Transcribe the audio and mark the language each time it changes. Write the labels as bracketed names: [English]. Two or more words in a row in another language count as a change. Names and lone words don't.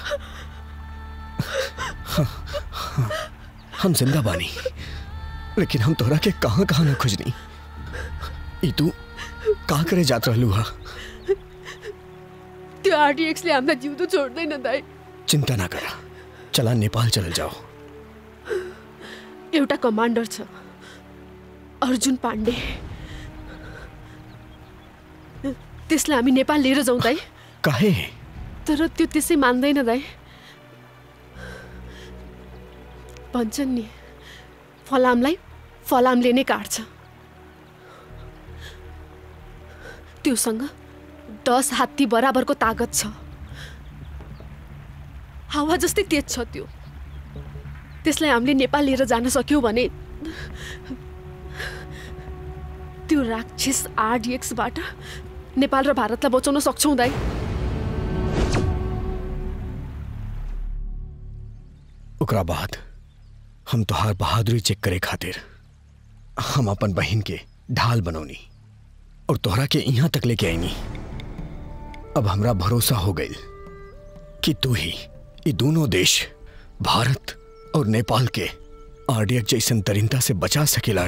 [Bhojpuri] हम जिंदा बानी, लेकिन हम तोहरा के कहां कहां न खोजनी। ई तू का करे जात रहलू हा? [Nepali] त्यो आरडीएक्स ले हामीलाई जिउँदो छोड्दैन दाइ। [Bhojpuri] चिंता ना करा, चला नेपाल चल जाओ। [Nepali] एउटा कमान्डर छ, अर्जुन पाण्डे, त्यसलाई हामी नेपाल लिएर जाउँ दाइ। [Bhojpuri] काहे? [Nepali] तर त्यो त्यसै मान्दैन दाइ। भन्छन् नि, फलामलाई फलामले नै काट्छ। त्योसँग 10 हात्ती बराबरको तागत छ। हावा जस्तै तेज छ त्यो। त्यसलाई हामीले नेपाल लिएर जान सक्यौं भने त्यो राक्षस आरडीएक्सबाट नेपाल र भारतलाई बचाउन सक्छौं दाइ। [Bhojpuri] ओकरा बाद हम तोहार बहादुरी चेक करे खातिर हम अपन बहन के ढाल बनौनी और तोहरा के यहाँ तक लेके आईनी। अब हमरा भरोसा हो गई कि तू ही ये दोनों देश भारत और नेपाल के आरडीएक्स जैसन तरीनता से बचा सकेला।